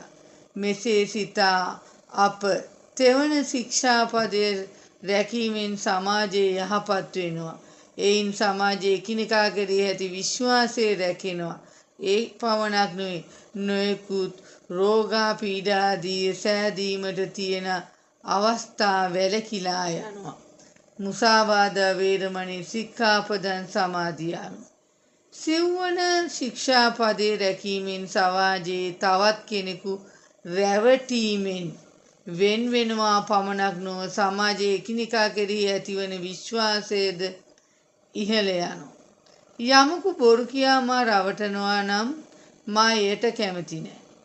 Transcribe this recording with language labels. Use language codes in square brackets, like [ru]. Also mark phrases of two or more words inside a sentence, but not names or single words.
[si] මෙසේ සිතා අප තෙවන ශික්ෂාපදයේ රැකීමෙන් සමාජයේ යහපත් වෙනවා. එයින් සමාජයේ එකිනෙකා කෙරෙහි ඇති විශ්වාසය රැකෙනවා. ඒ පමණක් නෙවෙයි නොයෙකුත් රෝගා පීඩා ආදී සෑදීමට තියෙන අවස්ථා වැළකීලා යනවා. [pi] මුසාවාදා වේරමණී සික්ඛාපදං සමාදියාමි. [si] සිව්වන ශික්ෂාපදේ රැකීමෙන් සමාජයේ තවත් කෙනෙකු රැවටීමෙන් වෙන් වෙනවා පමණක් නොව සමාජයේ එකිනෙකා කෙරෙහි ඇතිවන විශ්වාසයද ඉහළ යනවා. යමකු බොරු කියා මා රවටනවා නම් මා එයට කැමති නැහැ.